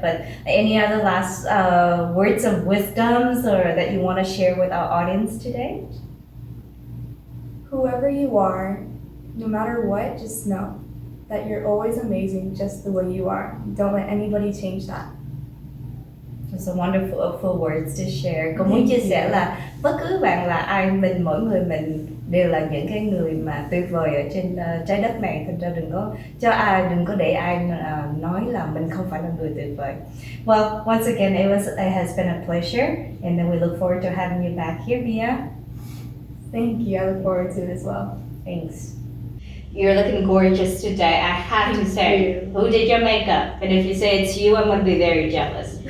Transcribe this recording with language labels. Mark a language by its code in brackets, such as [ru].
[en] But any other last words of wisdoms or that you want to share with our audience today? Whoever you are, no matter what, just know that you're always amazing just the way you are. Don't let anybody change that. It's a wonderful words to share. [vi] Cô muốn chia sẻ là bất cứ bạn là ai, mỗi người mình đều là những cái người mà tuyệt vời ở trên trái đất này. Thành ra đừng có để ai nói là mình không phải là người tuyệt vời. [en] Well, once again, it has been a pleasure, and then we look forward to having you back here, Mia. Thank you. I look forward to it as well. Thanks. You're looking gorgeous today. I have to say, who did your makeup? And if you say it's you, I'm going to be very jealous.